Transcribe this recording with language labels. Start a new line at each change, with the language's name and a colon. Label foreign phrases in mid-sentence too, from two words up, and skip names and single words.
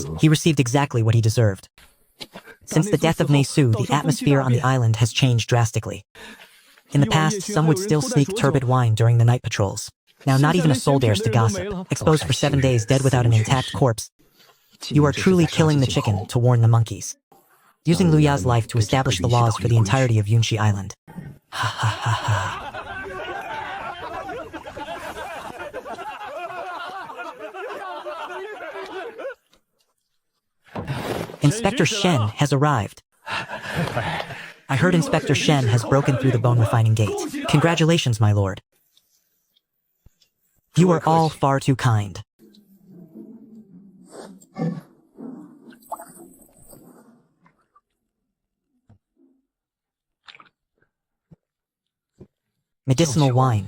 English: He received exactly what he deserved. Since the death of Nesu, the atmosphere on the island has changed drastically. In the past, some would still sneak turbid wine during the night patrols. Now not even a soul dares to gossip. Exposed for 7 days, dead without an intact corpse. You are truly killing the chicken to warn the monkeys. Using Lu Ya's life to establish the laws for the entirety of Yunshi Island. Ha ha ha ha. Inspector Shen has arrived. I heard Inspector Shen has broken through the bone refining gate. Congratulations, my lord. You are all far too kind. Medicinal wine.